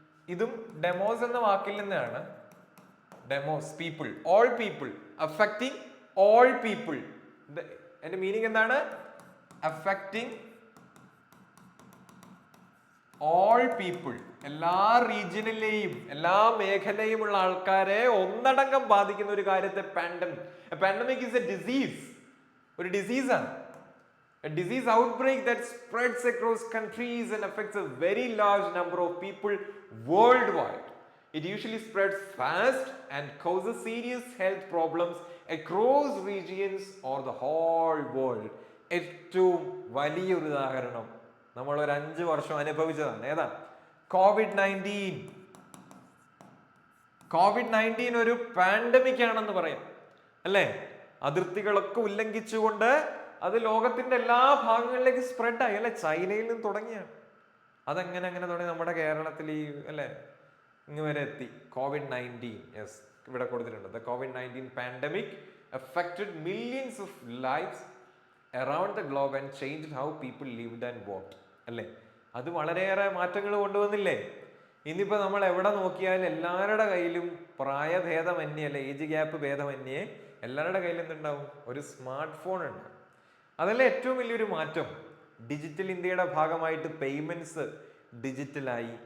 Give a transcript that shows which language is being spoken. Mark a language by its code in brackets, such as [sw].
[ml] ഇതും ഡെമോസ് എന്ന വാക്കിൽ നിന്നാണ്. Demos people, [en] All people, affecting all people. [ml] അതിന്റെ മീനിങ് എന്താണ്? [en] affecting all people, [ml] എല്ലാ റീജിയനിലെയും എല്ലാ മേഖലയുമുള്ള ആൾക്കാരെ ഒന്നടങ്കം ബാധിക്കുന്ന ഒരു കാര്യത്തെ pandemic. [en] pandemic is a disease, [ml] ഒരു ഡിസീസാണ്. [en] A disease outbreak that spreads across countries and affects a very large number of people worldwide. It usually spreads fast and causes serious health problems across regions or the whole world. [ml] ഏറ്റവും വലിയൊരു ഉദാഹരണം നമ്മൾ ഒരു 5 വർഷം അനുഭവിച്ചതാണ്. ഏതാ? COVID-19. COVID-19 ഒരു pandemic ആണെന്ന് പറയാം, അല്ലേ? അതിർത്തികളൊക്കെ ഉല്ലംഘിച്ചുകൊണ്ട് അത് ലോകത്തിന്റെ എല്ലാ ഭാഗങ്ങളിലേക്ക് സ്പ്രെഡ് ആയി, അല്ലെ? ചൈനയിൽ നിന്ന് തുടങ്ങിയാണ്. അതെങ്ങനെ അങ്ങനെ തുടങ്ങി നമ്മുടെ കേരളത്തിൽ ഈ, അല്ലെ, ഇങ്ങ് വരെ എത്തി. COVID-19, യെസ്, ഇവിടെ കൊടുത്തിട്ടുണ്ട്. [en] The COVID-19 pandemic affected millions of lives around the globe and changed how people lived and worked. [ml] അല്ലേ? അത് വളരെയേറെ മാറ്റങ്ങൾ കൊണ്ടുവന്നില്ലേ? ഇന്നിപ്പോ നമ്മൾ എവിടെ നോക്കിയാലും എല്ലാവരുടെ കയ്യിലും പ്രായഭേദമന്യേ, അല്ലെ, ഏജ് ഗ്യാപ്പ് ഭേദമന്യേ എല്ലാവരുടെ കയ്യിലും എന്തുണ്ടാവും? ഒരു സ്മാർട്ട് ഫോൺ ഉണ്ട്. അതല്ലേ ഏറ്റവും വലിയൊരു മാറ്റം. ഡിജിറ്റൽ ഇന്ത്യയുടെ ഭാഗമായിട്ട് പേയ്മെന്റ്സ് ഡിജിറ്റലായി.